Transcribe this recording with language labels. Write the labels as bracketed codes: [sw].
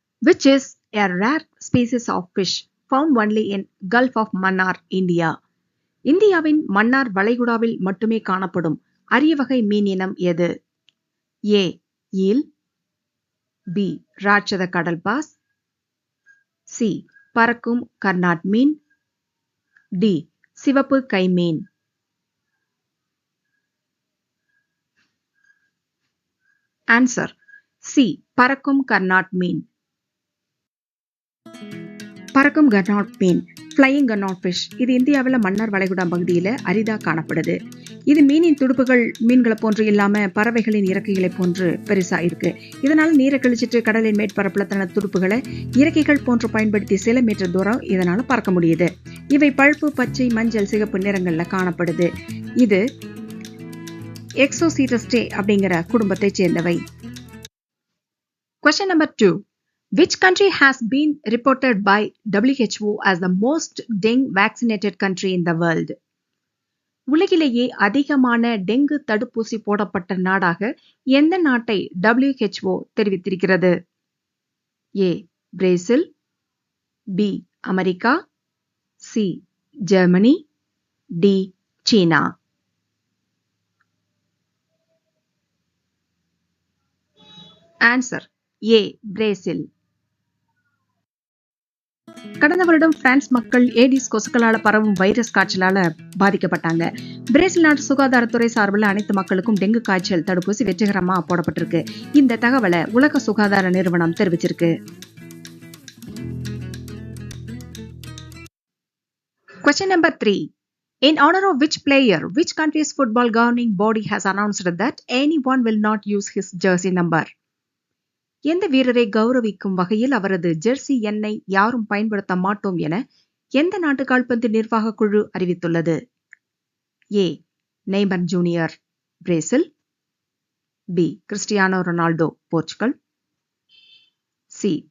[en] Which is a rare species of fish found only in Gulf of Mannar, India? [ta] இந்தியாவின் மன்னார் வளைகுடாவில் மட்டுமே காணப்படும் அரிய வகை மீன் இனம் எது? A. ஈல். B. ராட்சத கடல்பாஸ். C. பறக்கும் கர்நாட் மீன். D. சிவப்பு கைமீன். Answer C. பறக்கும் கர்நாட் மீன். பறக்கும் கர்நாட் மீன் ஃப்ளையிங் கர்நாட் ஃபிஷ் இது இந்தியாவில் மன்னார் வளைகுடா பகுதியில் அரிதாக காணப்படுது. இது மீனின் துடுப்புகள் மீன்களை போன்று இல்லாம பறவைகளின் இறக்கைகளை போன்று பெருசா இருக்கு. இதனால நீரை கழிச்சிட்டு கடலின் மேற்பரப்புல தனது துடுப்புகளை இறக்கைகள் போன்று பயன்படுத்தி சில மீட்டர் தூரம் இதனால பறக்க முடியுது. இவை பழுப்பு, பச்சை, மஞ்சள், சிகப்பு நிறங்கள்ல காணப்படுது. இது எக்ஸோசீட்டஸ்டே அப்படிங்கிற குடும்பத்தை சேர்ந்தவை. [en] Question number 2. Which country has been reported by WHO as the most dengue vaccinated country in the world? [ta] உலகிலேயே அதிகமான டெங்கு தடுப்பூசி போடப்பட்ட நாடாக எந்த நாட்டை WHO தெரிவித்திருக்கிறது? A. Brazil. B. America. C. Germany. D. China. Answer A. Brazil. கடந்த வருடம் பிரான்ஸ் மக்கள் ஏடிஸ் கொசுக்களால பரவும் வைரஸ் காய்ச்சலால பாதிக்கப்பட்டாங்க. பிரேசில் நாட்டு சுகாதாரத்துறை சார்பில் அனைத்து மக்களுக்கும் டெங்கு காய்ச்சல் தடுப்பூசி வெற்றிகரமா போடப்பட்டிருக்கு. இந்த தகவலை உலக சுகாதார நிறுவனம் தெரிவிச்சிருக்கு. [en] Question number 3. In honor of which player, which country's football governing body has announced that anyone will not use his jersey number? [ta] எந்த வீரரை கௌரவிக்கும் வகையில் அவரது ஜெர்சி எண்ணை யாரும் பயன்படுத்த மாட்டோம் என எந்த நாட்டு கால்பந்து நிர்வாக குழு அறிவித்துள்ளது? ஏ. Neymar junior, Brazil. B. Cristiano Ronaldo, Portugal. C.